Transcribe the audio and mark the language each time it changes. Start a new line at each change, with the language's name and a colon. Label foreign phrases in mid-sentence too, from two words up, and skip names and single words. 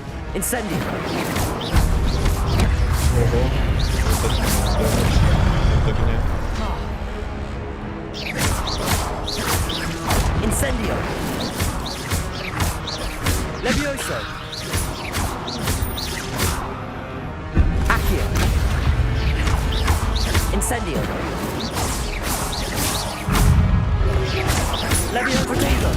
Russian: Incendio. Ого. От огня. Incendio.
Latin: Levioso. Accio. Incendio. Levioso.